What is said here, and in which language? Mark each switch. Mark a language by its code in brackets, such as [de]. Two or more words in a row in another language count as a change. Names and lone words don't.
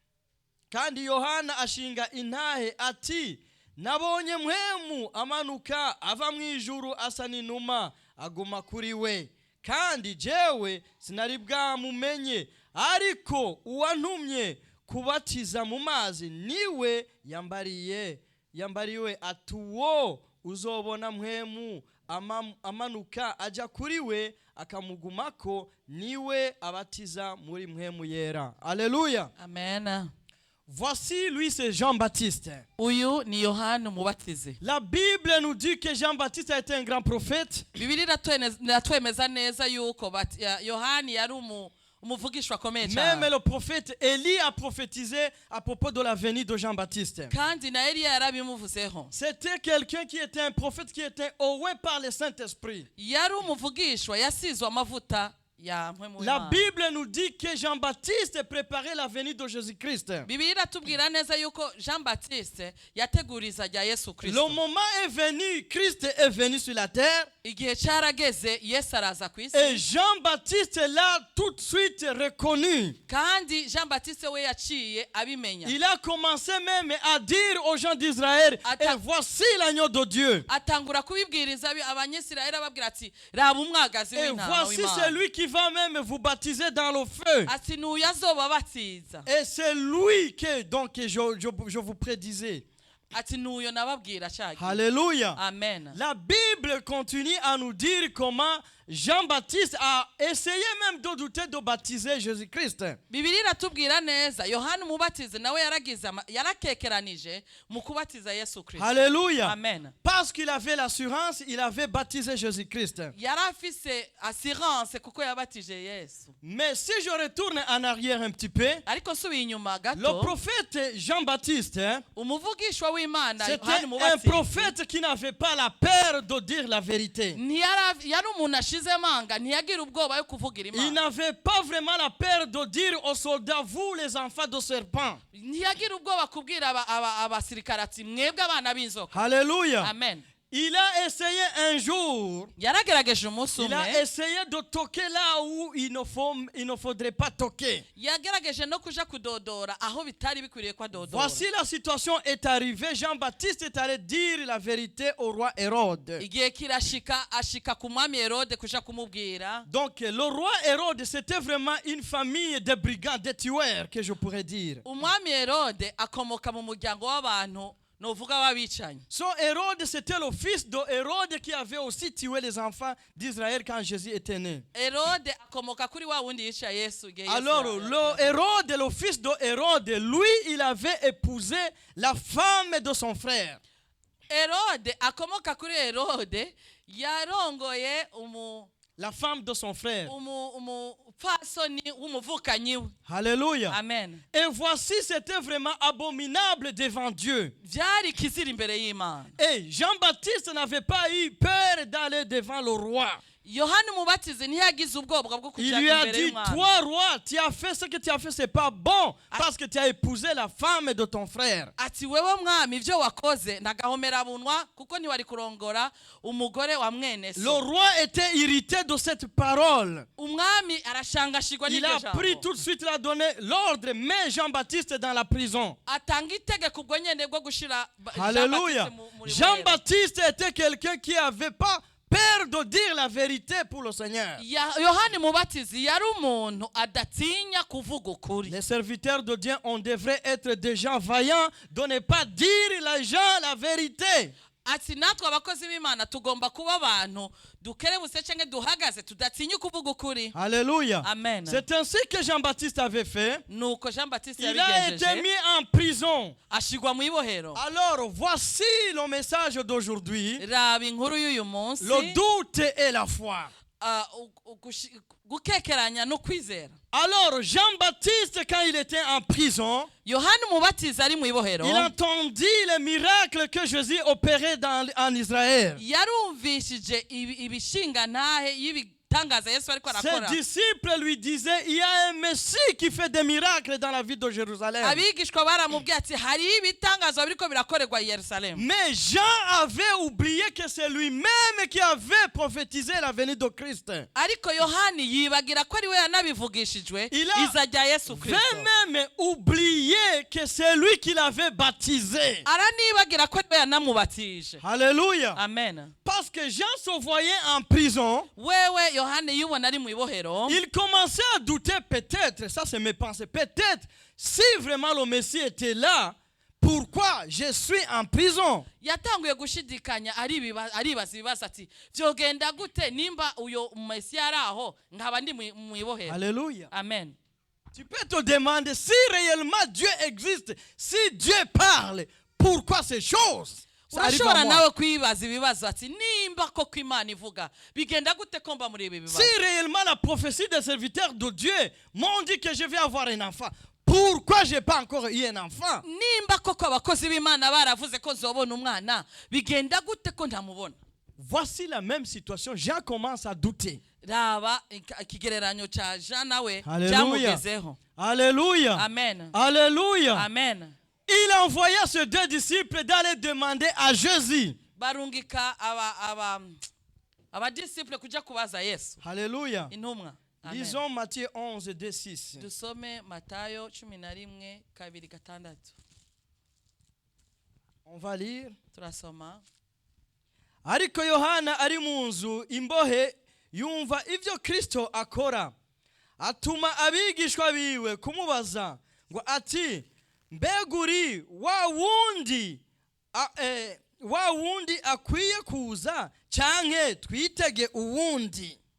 [rn] Yohana ashinga intahe ati nabonye mpwemu amanuka ava mu ijuru asa n'inuma aguma kuri we kandi jewe sinari bwamumenye ariko uwantumye kubatiza mu mazi niwe yambariwe ati uwo uzobona mpwemu amanuka ajya kuri we akamugumako niwe abatiza muri mpwemu yera. [fr] Alléluia. Amen. Voici, lui, c'est Jean-Baptiste. [rn] uyu ni Yohana umubatizi. [fr] La Bible nous dit que Jean-Baptiste a été un grand prophète. [rn] Bibiliya iratwemeza neza yuko Yohana yari umuvugishwa akomeye [fr] Même [rn] cyane. [fr] le prophète Élie a prophétisé à propos de la venue de Jean-Baptiste. [rn] kandi na Eliya yarabimuvuzeho. [fr] C'était quelqu'un qui était un prophète qui était oué par le Saint-Esprit. [rn] yari umuvugishwa yasizwe amavuta ya mpwemu [fr] La [rn] w'Imana. [fr] Bible nous dit que Jean-Baptiste préparait la venue de Jésus-Christ. [rn] Bibiliya iratubwira neza yuko Jean Baptiste yateguriza rya Yesu [fr] Le [rn] Kristo. [fr] moment est venu, Christ est venu sur la terre. [rn] igihe cyarageze Yesu araza ku isi. [fr] Et Jean-Baptiste l'a tout de suite reconnu. [rn] kandi Jean Baptiste we yaciye abimenya. [fr] Il a commencé même à dire aux gens d'Israël, et voici l'agneau de Dieu. [rn] atangura kubibwiriza abanyisirayeli ababwira ati raba umwagazi [fr] Et [rn] w'intama [fr] voici [rn] w'Imana. [fr] celui qui va même vous baptiser dans le feu. [rn] ati n'uyu azobabatiza. [fr] Et c'est lui que donc je vous prédisais. [rn] ati n'uyo nababwira cyagi. [fr] Alléluia. Amen. La Bible continue à nous dire comment Jean-Baptiste a essayé même de douter de baptiser Jésus-Christ. [rn] Bibiliya iratubwira neza Yohana umubatizi nawe yarakekeranije mu kubatiza Yesu Kristo. [fr] Alléluia. Amen. Parce qu'il avait l'assurance, il avait baptisé Jésus-Christ. [rn] yari afise assurance kuko yabatije Yesu. [fr] Mais si je retourne en arrière un petit peu, [rn] ariko nsubiye inyuma [fr] le [rn] gato [fr] prophète Jean-Baptiste, [rn] umuvugishwa w'Imana [fr] c'était [rn] Yohana [fr] un [rn] umubatizi [fr] prophète qui n'avait pas la peur de dire la vérité. [rn] yari umuntu ashize amanga ntiyagira ubwoba yo kuvugira [fr] Il [rn] Imana. [fr] n'avait pas vraiment la peur de dire aux soldats, vous les enfants de serpent. [rn] ntiyagira ubwoba kubwira abasirikare ati mwebwe abana b'inzoka. [fr] Alléluia. Amen. Il a essayé un jour, [rn] yaragerageje umunsi [fr] il a [rn] umwe [fr] essayé de toquer là où il ne faudrait pas toquer. [rn] yagerageje no kuja kudodora aho bitari bikwiriye ko adodora. [fr] Voici la situation est arrivée. Jean-Baptiste est allé dire la vérité au roi Hérode. [rn] Igihe kirashika ashika ku mwami Herode kuja kumubwira. [fr] Donc le roi Hérode, c'était vraiment une famille de brigands, de tueurs, que je pourrais dire. [rn] Umwami Herode akomoka mu muryango w'abantu novuga w'abicanyi. [fr] So Hérode, c'était le fils de Hérode qui avait aussi tué les enfants d'Israël quand Jésus était né. [rn] Herode akomoka kuri wa wundi yica Yesu igihe Yesu [fr] Alors le Hérode, le fils de Hérode, lui, il avait épousé la femme de son frère. [rn] Herode akomoka kuri Herode yarongoye [fr] La femme de son frère. [rn] umupfasoni w'umuvukanyi we. [fr] Alléluia. Amen. Et voici, c'était vraiment abominable devant Dieu. [rn] Vyari kizira imbere y'Imana. [fr] Et Jean-Baptiste n'avait pas eu peur d'aller devant le roi. [rn] Yohana umubatizi ntiyagize ubwoba bwo [fr] Il [rn] kuja [fr] lui a [rn] imbere [fr] dit, [rn] y'Imana. [fr] toi roi, tu as fait ce que tu as fait, c'est pas bon, parce que tu as épousé la femme de ton frère. [rn] Ati wewe mwami ivyo wakoze nagahomera bunwa kuko ntiwari kurongora umugore wa mwene [fr] Le [rn] so. [fr] roi était irrité de cette parole. [rn] Umwami arashangashirwa [fr] Il [rn] n'iryo [fr] a pris [rn] jambo. [fr] tout de suite, il a donné l'ordre, met Jean-Baptiste dans la prison. [rn] Atanga itegeko ubwo nyene bwo gushira [fr] Alléluia. Jean-Baptiste était quelqu'un qui n'avait pas peur de dire la vérité pour le Seigneur. [rn] Yohana umubatizi yari umuntu adatinya kuvuga ukuri. [fr] Les serviteurs de Dieu, on devrait être des gens vaillants de ne pas dire aux gens la vérité. [rn] Ati natwe abakozi b'Imana tugomba kuba abantu dukerebutse canke duhagaze tudatinya kuvuga ukuri. [fr] Alléluia. Amen. C'est ainsi que Jean-Baptiste avait fait. [rn] Nuko Jean-Baptiste [fr] Il a été [rn] yabigenjeje [fr] mis en prison. [rn] ashigwa mu ibohero. [fr] Alors, voici le message d'aujourd'hui. [rn] Raba inkuru y'uyu munsi. [fr] Le doute et la foi. [rn] Gukekeranya no kwizera. [fr] Alors, Jean-Baptiste, quand il était en prison, [rn] Yohana umubatizi ari mu ibohero [fr] il entendit les miracles que Jésus opérait en Israël. [rn] yarumvishije ibishingantahe y'ibitangaza Yesu ariko [fr] Ses [rn] arakora. [fr] disciples lui disaient, il y a un Messie qui fait des miracles dans la ville de Jérusalem. [rn] Abigishwa baramubwiye ati hari ibitangaza biriko birakorerwa i Yerusalemu. [fr] Mais Jean avait oublié que c'est lui-même qui avait prophétisé la venue de Christ. [rn] Ariko Yohani yibagira ko ari we yanabivugishijwe [fr] Il a [rn] iza rya Yesu Kristo. [fr] même oublié que c'est lui qui l'avait baptisé. [rn] Aranibagira ko ari we yanamubatije. [fr] Alléluia. Amen. Parce que Jean se voyait en prison. [rn] Wewe Yohani yubona ari mu ibohero. [fr] Il commençait à douter peut-être, ça c'est mes pensées, peut-être si vraiment le Messie était là, pourquoi je suis en prison? [rn] Yatanguye gushidikanya aribaza ibibazo ati vyogenda gute nimba uyo Mesiya araho nkaba ndi mu ibohero. [fr] Alléluia. Amen. Tu peux te demander si réellement Dieu existe, si Dieu parle, pourquoi ces choses? Ça arrive à [rn] Urashobora [fr] moi. [rn] nawe kwibaza ibibazo ati nimba koko Imana ivuga bigenda gute ko mba muri ibi bibazo. [fr] Si réellement la prophétie des serviteurs de Dieu m'ont dit que je vais avoir un enfant, pourquoi je n'ai pas encore eu un enfant? [rn] Nimba koko abakozi b'Imana baravuze ko nzobona umwana bigenda gute ko ntamubona. [fr] Voici la même situation. Jean commence à douter. [rn] Raba ikigereranyo ca Jean nawe [fr] Alléluia. [rn] cyamugezeho. [fr] Alléluia. Amen. Alléluia. Amen. Il envoya ses deux disciples d'aller demander à Jésus. [rn] Barungika abadisciple kuja kubaza Yesu. [fr] Alléluia. [rn] Intumwa. Amen. [fr] Lisons Matthieu 11, 2, 6. [rn] Dusome Matayo 11:2-6. [fr] On va lire. [rn] Turasoma. Ariko Yohana ari mu nzu imbohe yumva ivyo Kristo akora. Atuma abigishwa biwe kumubaza ngo ati mbeguri wa wundi akwiye kuza canke twitege uwundi.